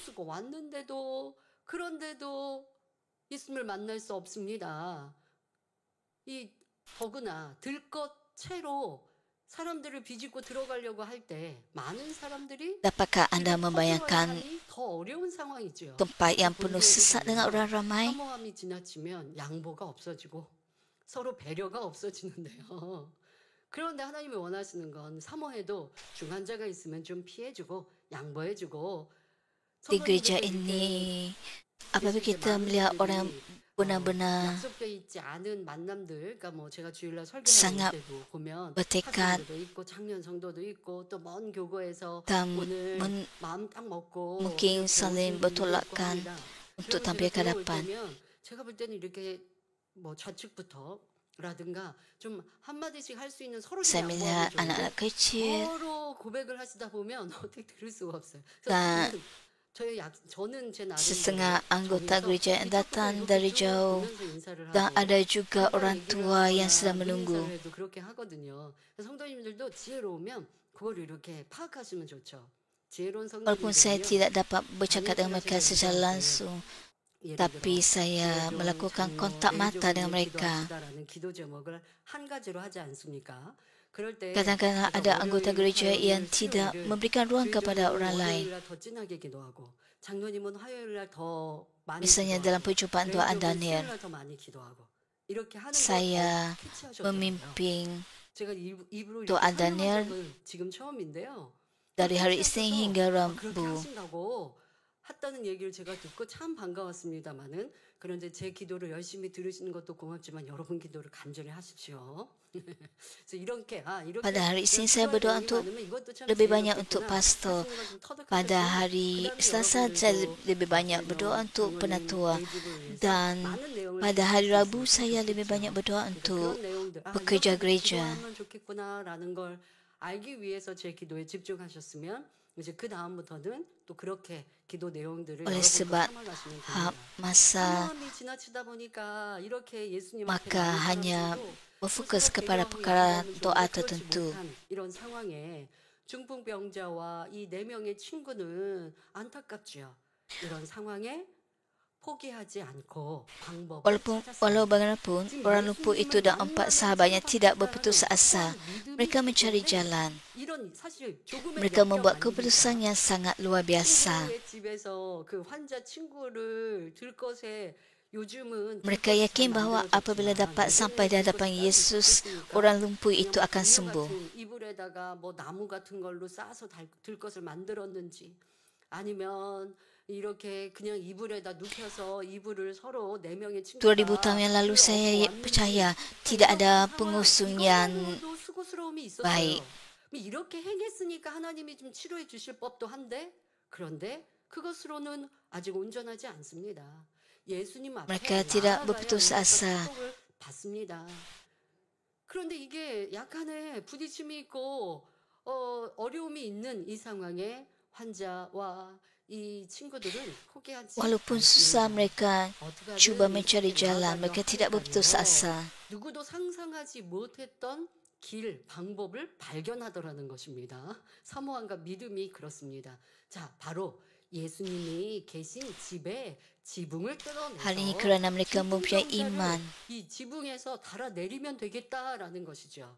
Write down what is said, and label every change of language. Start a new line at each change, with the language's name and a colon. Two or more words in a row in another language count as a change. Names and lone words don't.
Malay: Dapatkah anda membayangkan tempat yang penuh sesak dengan orang ramai?
Korean: 서로 배려가 없어지는데요. 그런데 하나님이 원하시는 건 사모해도 중환자가 있으면 좀 피해주고 양보해주고.
Malay: Di gereja ini, apabila kita melihat orang benar-benar sangat bertekad dan mungkin saling bertolakkan untuk tampil ke hadapan.
Korean: 제가 볼 때는 이렇게 뭐 좌측부터라든가 좀 한마디씩 할 수 있는 서로
Malay: Saya melihat anak-anak kecil
Korean: 서로 고백을 하시다 보면 어떻게 들을 수가 없어요.
Malay: dan setengah anggota gereja yang datang dari jauh dan ada juga orang tua yang sedang menunggu. Walaupun saya tidak dapat bercakap dengan mereka secara langsung, tapi saya melakukan kontak mata dengan mereka. Kadang-kadang ada anggota gereja yang tidak memberikan ruang kepada orang lain. Misalnya dalam perjumpaan doa Daniel,
Korean: 이렇게 하는 걸
Malay: saya
Korean: 캐치하셨더라고요.
Malay: memimpin
Korean: 제가 입으로
Malay: doa
Korean: 이렇게 설명한
Malay: Daniel
Korean: 적은 지금 처음인데요.
Malay: dari hari Isnin hingga
Korean: 그렇게
Malay: Rabu.
Korean: 하신다고 했다는 얘기를 제가 듣고 참 반가웠습니다만은, 그런데 제 기도를 열심히 들으시는 것도 고맙지만 여러분 기도를 간절히 하십시오. 그래서 이렇게
Malay: Pada hari Isnin saya berdoa untuk lebih banyak untuk pastor. Pada hari Selasa saya lebih banyak berdoa untuk penatua. Dan pada hari Rabu saya lebih banyak berdoa untuk pekerja gereja.
Korean: 기도하면 좋겠구나라는 걸 알기 위해서 제 기도에 집중하셨으면 이제 그 다음부터는 또 그렇게 기도 내용들을
Malay: Oleh
Korean: 여러분도
Malay: sebab
Korean: 삼아가시면
Malay: ha-
Korean: 됩니다.
Malay: masa
Korean: 사모함이 지나치다 보니까 이렇게 예수님 앞에
Malay: maka
Korean: 나온
Malay: hanya
Korean: 사람들도
Malay: berfokus
Korean: 스스로
Malay: kepada
Korean: 배경이
Malay: perkara
Korean: 아무런
Malay: doa
Korean: 그렇지
Malay: tertentu.
Korean: 못한 이런 상황에 중풍병자와 이 4명의 친구는 안타깝지요. 이런 상황에 포기하지 않고 방법을
Malay: Walau
Korean: 찾았어요.
Malay: bagaimanapun, orang lumpuh itu dan 4 sahabatnya tidak berputus asa. Mereka mencari jalan.
Korean: 이런 사실 조금의
Malay: Mereka
Korean: 역경
Malay: membuat
Korean: 아닙니까?
Malay: keputusan yang sangat luar biasa.
Korean: 친구의 집에서 그 환자 친구를 들 것에 요즘은
Malay: Mereka yakin bahawa apabila dapat sampai di hadapan Yesus, orang lumpuh itu akan sembuh.
Korean: 이불에다가 뭐 나무 같은 걸로 싸서 들 것을 만들었는지, 아니면 이렇게 그냥 이불에다 눕혀서 이불을 서로 4명의 친구가
Malay: 2000 tahun yang lalu saya percaya tidak ada pengusung yang
Korean: 이거로도 수고스러움이 있었어요.
Malay: baik.
Korean: 이렇게 행했으니까 하나님이 좀 치료해 주실 법도 한데, 그런데 그것으로는 아직 온전하지 않습니다. 예수님 앞에
Malay: Mereka tidak
Korean: 나아가야
Malay: berputus
Korean: 우리가
Malay: asa.
Korean: 축복을 받습니다. 그런데 이게 약간의 부딪힘이 있고 어려움이 있는 이 상황에 환자와 이 친구들은 포기하지
Malay: Walaupun susah
Korean: 않습니다.
Malay: mereka
Korean: 어떻게든
Malay: cuba mencari
Korean: 이렇게
Malay: jalan,
Korean: 나아가려
Malay: mereka tidak berputus
Korean: 하니까요.
Malay: asa.
Korean: 누구도 상상하지 못했던 길, 방법을 발견하더라는 것입니다. 사모함과 믿음이 그렇습니다. 자, 바로 예수님이 계신 집에 지붕을
Malay: Hal ini
Korean: 뜯어내서
Malay: kerana mereka mempunyai iman.
Korean: 이 지붕에서 달아내리면 되겠다라는 것이죠.